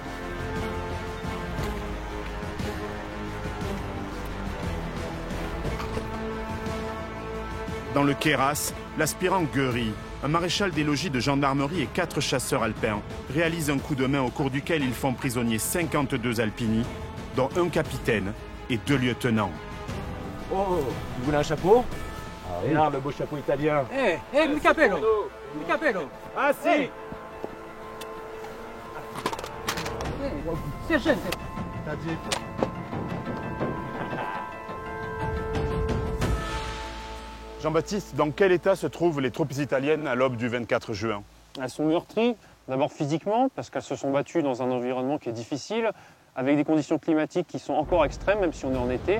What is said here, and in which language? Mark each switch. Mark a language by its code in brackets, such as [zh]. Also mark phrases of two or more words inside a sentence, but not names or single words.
[fr] Dans le Queyras, l'aspirant Guery, un maréchal des logis de gendarmerie et 4 chasseurs alpins, réalisent un coup de main au cours duquel ils font prisonnier 52 alpini, dont un capitaine et 2 lieutenants. Oh, vous voulez un chapeau? Regarde le beau chapeau italien. [it] Mi capello! Mi capello! Ah si! Sergente! [fr] Jean-Baptiste, dans quel état se trouvent les troupes italiennes à l'aube du 24 juin? Elles sont meurtries, d'abord physiquement, parce qu'elles se sont battues dans un environnement qui est difficile, avec des conditions climatiques qui sont encore extrêmes, même si on est en été.